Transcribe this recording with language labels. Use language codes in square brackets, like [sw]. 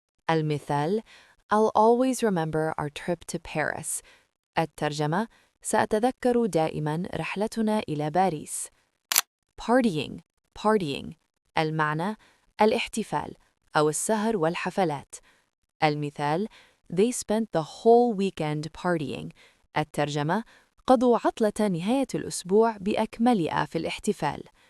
[en] المثال I'll always remember our trip to Paris. [ar] الترجمة سأتذكر دائما رحلتنا إلى باريس. partying المعنى الاحتفال أو السهر والحفلات. [en] المثال They spent the whole weekend partying. [ar] الترجمة قضوا عطلة نهاية الأسبوع بأكملها في الاحتفال.